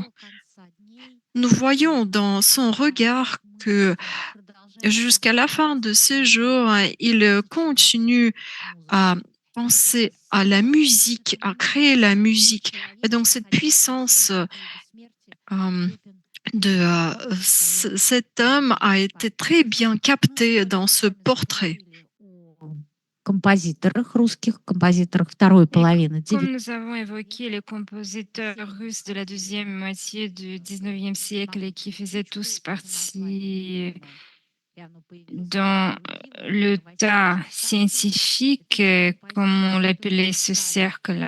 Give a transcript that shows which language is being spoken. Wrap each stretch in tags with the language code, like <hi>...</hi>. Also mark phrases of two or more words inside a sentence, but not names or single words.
<fr>Nous voyons dans son regard que jusqu'à la fin de ses jours, il continue à penser à la musique, à créer la musique. Et donc cette puissance cet homme a été très bien capté dans ce portrait.</fr> <ru>Композиторах русских, композиторах второй половины</ru> <fr>Comme nous avons évoqué les compositeurs russes de la deuxième moitié du 19e siècle et qui faisaient tous partie dans le tas scientifique, comme on l'appelait ce cercle.</fr>